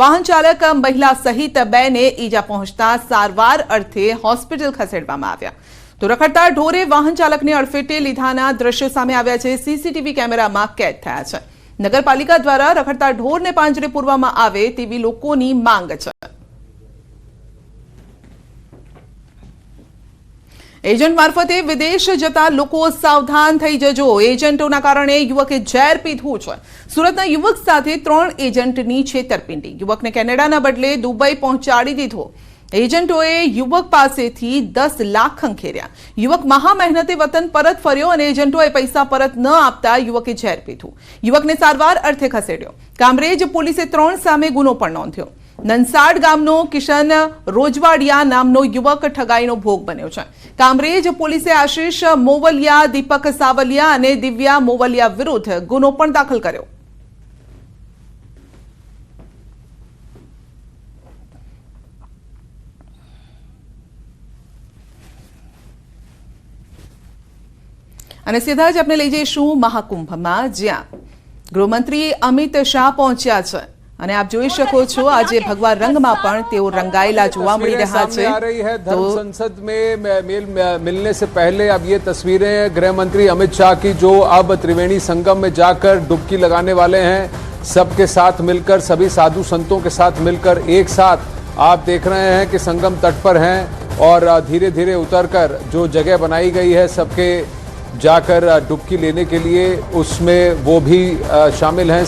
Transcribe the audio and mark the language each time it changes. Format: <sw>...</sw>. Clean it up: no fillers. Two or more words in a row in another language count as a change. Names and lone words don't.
<gu>વાહન ચાલક મહિલા સહિત બેને ઈજા પહોંચતા સારવાર અર્થે હોસ્પિટલ ખસેડવામાં આવ્યા। તો રખડતા ઢોરે વાહન ચાલકને અડફેટે લીધાના દ્રશ્યો સામે આવ્યા છે। સીસીટીવી કેમેરામાં કેદ થયા છે। નગરપાલિકા દ્વારા રખડતા ઢોરને પાંજરે પૂરવામાં આવે તેવી લોકોની માંગ છે। એજન્ટ માર્ફતે વિદેશ જતા લોકો સાવધાન થઈ જજો। એજન્ટોના કારણે યુવકે ઝેર પીધું છે। સૂરતના યુવક સાથે 3 એજન્ટની છેતરપિંડી। યુવકને કેનેડાના બદલે દુબઈ પહોંચાડી દીધો। એજન્ટોએ યુવક પાસેથી 10 લાખ ખંખેર્યા। યુવક મહા મહેનતે વતન પરત ફર્યો અને એજન્ટોએ પૈસા પરત ન આપતા યુવકે ઝેર પીધું। યુવકને સારવાર અર્થે ખસેડ્યો। કામરેજ પોલીસે 3 સામે ગુનો પણ નોંધ્યો। નંસાડ ગામનો કિશન રોજવાડિયા નામનો યુવક ઠગાઈનો ભોગ બન્યો છે। કામરેજ પોલીસે આશીષ મોવલિયા, દીપક સાવલિયા અને દિવ્યા મોવલિયા વિરુદ્ધ ગુનો પણ દાખલ કર્યો। અને સીધા જ આપણે લઈ જઈશું મહાકુંભમાં, જ્યાં ગૃહમંત્રી અમિત શાહ પહોંચ્યા છે અને આપ જોઈ શકો છો આજે ભગવા રંગમાં પણ તેઓ રંગાયેલા જોવા મળી રહ્યા છે।</gu> <hi>आ रही है धर्म संसद में मिलने से पहले अब ये तस्वीरें गृह मंत्री अमित शाह की, जो अब त्रिवेणी संगम में जाकर डुबकी लगाने वाले हैं। सबके साथ मिलकर, सभी साधु संतों के साथ मिलकर एक साथ आप देख रहे हैं कि संगम तट पर हैं और धीरे धीरे उतरकर जो जगह बनाई गई है सबके जाकर डुबकी लेने के लिए, उसमें वो भी शामिल हैं।</hi>